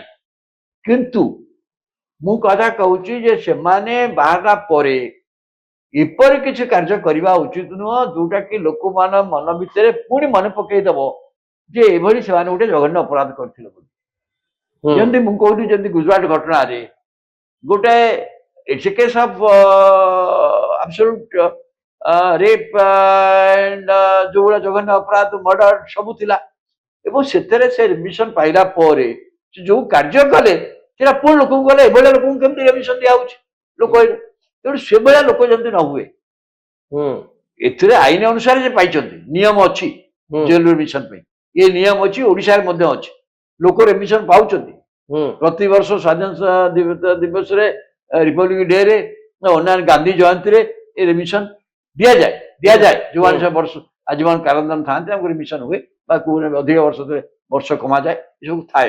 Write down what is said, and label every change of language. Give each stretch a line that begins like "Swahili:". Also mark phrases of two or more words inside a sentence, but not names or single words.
Odia: କିନ୍ତୁ ମୁଁ କଥା କହୁଛି ଯେ ସେମାନେ ବାହାରିଲା ପରେ ଏପରି କିଛି କାର୍ଯ୍ୟ କରିବା ଉଚିତ ନୁହଁ ଯୋଉଟା କି ଲୋକମାନ ମନ ଭିତରେ ପୁଣି ମନେ ପକେଇଦବ ଯେ ଏଭଳି ସେମାନେ ଗୋଟେ ଜଘନ୍ୟ ଅପରାଧ କରିଥିଲେ ବୋଲି। ଯେମିତି ମୁଁ କହୁଛି, ଯେମିତି ଗୁଜରାଟ ଘଟଣାରେ ଗୋଟେ
English: it's a case of absolute rape and
Odia: ଯୋଉଗୁଡା ଜଘନ୍ୟ ଅପରାଧ ମର୍ଡର ସବୁ ଥିଲା ଏବଂ ସେଥିରେ ସେ ରିମିଶନ ପାଇଲା ପରେ ସେ ଯୋଉ କାର୍ଯ୍ୟ କଲେ ସେଟା ପୁଣି ଲୋକଙ୍କୁ ଗଲେ ଏଭଳିଆ ଲୋକଙ୍କୁ କେମିତି ରିମିଶନ ଦିଆହଉଛି ଲୋକ, ତେଣୁ ସେଭଳିଆ ଲୋକ ଯେମିତି ନ ହୁଏ ଏଥିରେ ଆଇନ ଅନୁସାରେ ଯେ ପାଇଛନ୍ତି, ନିୟମ ଅଛି ଜେଲ ରିମିଶନ ପାଇଁ, ଏ ନିୟମ ଅଛି, ଓଡିଶାରେ ମଧ୍ୟ ଅଛି, ଲୋକ ରିମିଶନ ପାଉଛନ୍ତି ପ୍ରତିବର୍ଷ ସ୍ୱାଧୀନତା ଦିବସରେ, ରିପବ୍ଲିକ ଡେ ରେ, ଅନ୍ୟାନ୍ୟ ଗାନ୍ଧୀ ଜୟନ୍ତୀରେ ଏ ରିମିଶନ ଦିଆଯାଏ ଯୋଉମାନେ ସବୁ ବର୍ଷ ଆଜୀବନ କାରାଦଣ୍ଡ ଥାଆନ୍ତି ତାଙ୍କୁ ରିମିଶନ ହୁଏ ବା ଅଧିକ ବର୍ଷ କମାଯାଏ, ଏସବୁ ଥାଏ।